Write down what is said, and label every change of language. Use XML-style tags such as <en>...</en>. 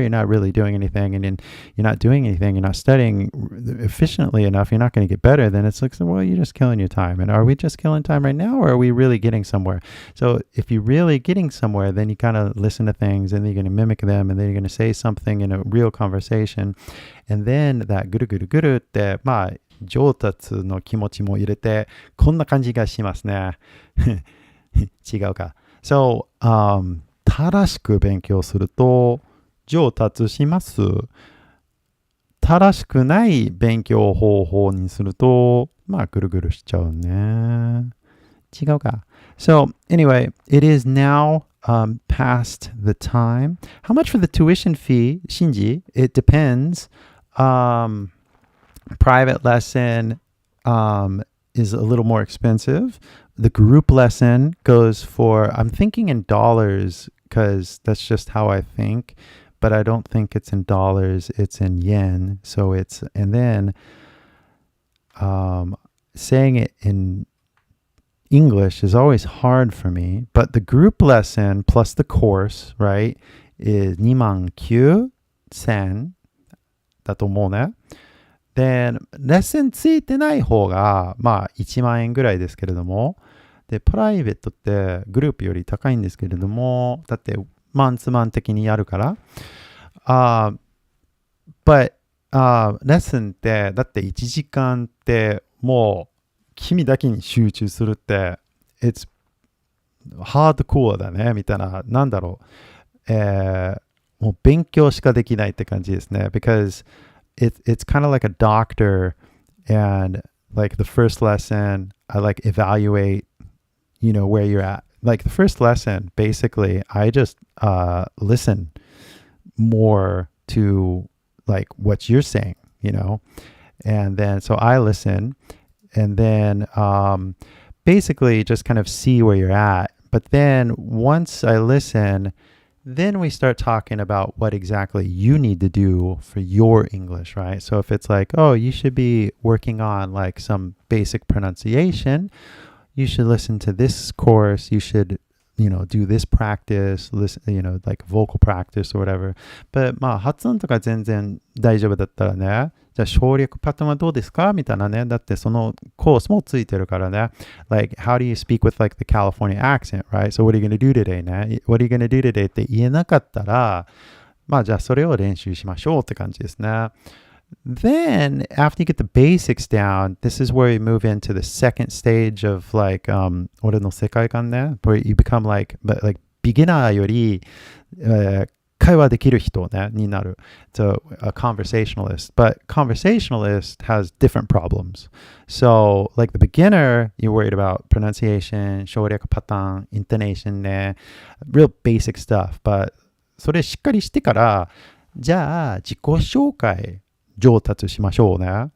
<en>You're not really doing anything, and then you're not doing anything. You're not studying efficiently enough. You're not going to get better. Then it's like, well, you're just killing your time. And are we just killing time right now, or are we really getting somewhere? So if you're really getting somewhere, then you kind of listen to things, and then you're going to mimic them, and then you're going to say something in a real conversation. And then</en> <ja>that ぐるぐるぐるって、まあ、上達の気持ちも入れて、こんな感じがしますね。違うか。 So, 正しく勉強すると上達します。正しくない勉強方法にすると、まあ、ぐるぐるしちゃうね。違うか。</ja> <en>So, anyway, it is now past the time. How much for the tuition fee, Shinji? It depends. Private lesson is a little more expensive. The group lesson goes for, I'm thinking in dollars because that's just how I think, but I don't think it's in dollars, it's in yen. So it's, and then saying it in English is always hard for me, but the group lesson plus the course, right, is 29,000</en> <ja>だと思うね。で、レッスンついてない方が、まあ、1万円ぐらいですけれども、で、プライベートってグループより高いんですけれども、だって、マンツマン的にやるから。 but, レッスンって、だって1時間って、もう、君だけに集中するって、</ja> <en>it's hardcore</en> <ja>だね、みたいな、なんだろう。もう勉強しかできないって感じですね。</ja> <en>because it's kind of like a doctor, and like the first lesson, I like evaluate, you know, where you're at. Like the first lesson, basically, I just listen more to like what you're saying, you know, and then so I listen, and then basically just kind of see where you're at. But then once I listen, then we start talking about what exactly you need to do for your English, right? So if it's like, oh, you should be working on like some basic pronunciation, you should listen to this course, you should, you know, do this practice, listen, you know, like vocal practice or whatever.</en> <ja>But まあ発音とか全然大丈夫だったらね、じゃあ省略パターンはどうですかみたいなね。だってそのコースもついてるからね。</ja> <en>Like, how do you speak with like the California accent, right? So what are you going to do today ね。 What are you going to do today</en> <ja>って言えなかったら、まあじゃあそれを練習しましょうって感じですね。</ja> <en>Then, after you get the basics down, this is where you move into the second stage of like,</en> <ja>俺の世界観ね。</ja> <en>Where you become like beginner</en> <ja>より、会話できる人ね、になる。</ja> <en>So, a conversationalist. But conversationalist has different problems. So, like the beginner, you're worried about pronunciation, 省略パターン、intonation ね。 Real basic stuff.</en> <ja>But, それしっかりしてから、じゃあ、自己紹介上達しましょうね。</ja>